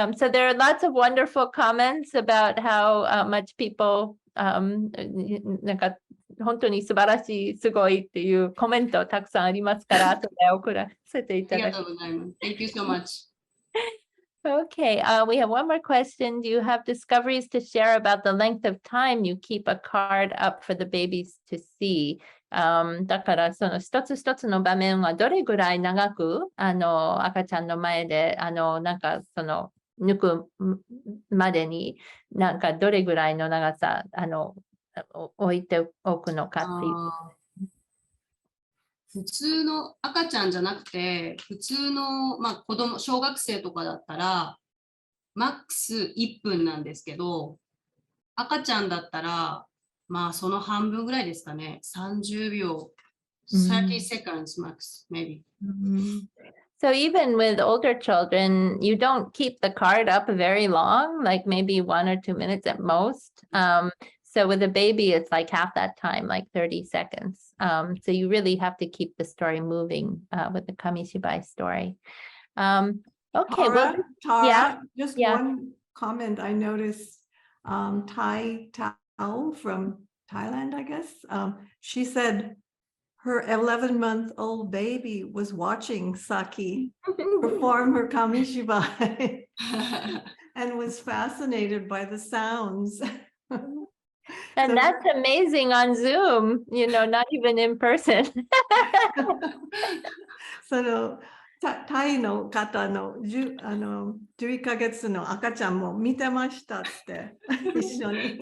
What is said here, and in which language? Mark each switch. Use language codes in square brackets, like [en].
[ja] So there are lots of wonderful comments about how much people なんか本当に素晴らしい、すごいっていうコメントたくさんありますから、後で送らせていただきます。ありがとうございます。 [en] Thank you so much. Okay, we have one more question. Do you have discoveries to share about the length of time you keep a card up for the babies to see? [ja] だからその一つ一つの場面はどれぐらい長く赤ちゃんの前でなんかその抜くまでになんかどれぐらいの長さ置いておくのかっていう。普通の赤ちゃんじゃなくて、普通の、子供、小学生とかだったら、マックス1分なんですけど、赤ちゃんだったら、その半分ぐらいですかね。 [en] 30秒、 30 seconds max, maybe. So even with older children, you don't keep the card up very long, like maybe 1 or 2 minutes at most. So with a baby, it's like half that time, like 30 seconds. So you really have to keep the story moving with the Kamishibai story. Okay, Tara, just one comment I noticed. Tai Tao from Thailand, I guess. She said her 11-month-old baby was watching Saki perform her Kamishibai and was fascinated by the sounds. And that's amazing on Zoom, not even in person. So [ja] タイの方の11ヶ月の赤ちゃんも見てましたって一緒に。